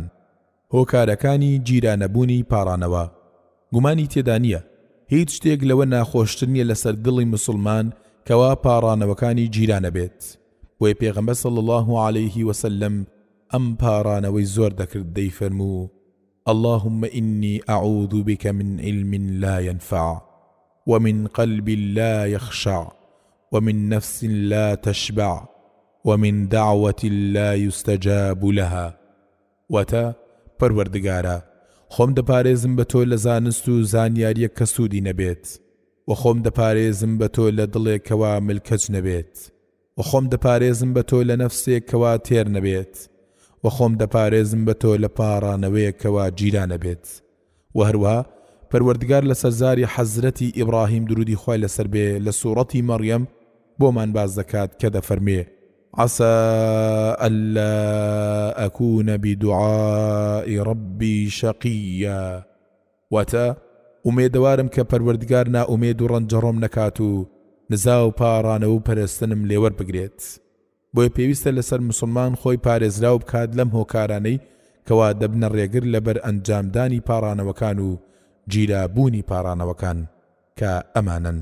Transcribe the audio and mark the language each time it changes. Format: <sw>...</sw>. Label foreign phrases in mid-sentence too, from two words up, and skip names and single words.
<ckb>هۆکارەکانی گیرانەبوونی پاڕانەوە گومانی تێدا نییە هیچ شتێک لەوە ناخۆشتر نییە لەسەر دڵی مسلمان کەوا پاڕانەوەکانی گیرانە بێت. بۆیە پێغەمبەر</ckb> <ar>صلی الله عليه وسلم</ar> <ckb>ئەم پاڕانەوەی زۆر دەکرد دەیفەرموو</ckb> <ar>اللهم إني أعوذ بك من علم لا ينفع ومن قلب لا يخشع ومن نفس لا تشبع ومن دعوة لا يستجاب لها.</ar> <ckb>وتا پەروەردگارە خۆم دەپارێزم بە تۆ لە زانست و زانیاریە کە سوودی نەبێت و خۆم دەپارێزم بە تۆ لە دڵێکەوە ملکەج نەبێت و خۆم دەپارێزم بە تۆ لە نەفسێکەوە تێر نەبێت و خۆم دەپارێزم بە تۆ لە پاڕانەوەیەکەوە گیرانە بێت. و هەروەها پەروەردگار لە سەرزاری حەزرەتی ئیبراهیم درودی خوای لەسەر بێ لە سوورەتی مەڕیەم بۆمان باز دەکات کە دەفەرمێ</ckb> <ar>عسى ألا أكون بدعاء ربي شقيا.</ar> <ckb>واتا ئومێدەوارم کە پەروەردگار نائومێد و ڕەنجەڕۆم نەکات و نزا و پاڕانە و پەرستنم لێوەربگرێت. بۆیە پێویستە لەسەر مسلمان خۆی پارێزراو بکات لەم هۆکارانەی کەوا دەبنە ڕێگر لەبەر ئەنجامدانی پاڕانەوەکان و گیرابوونی پاڕانەوەکان کە ئەمانن.</ckb>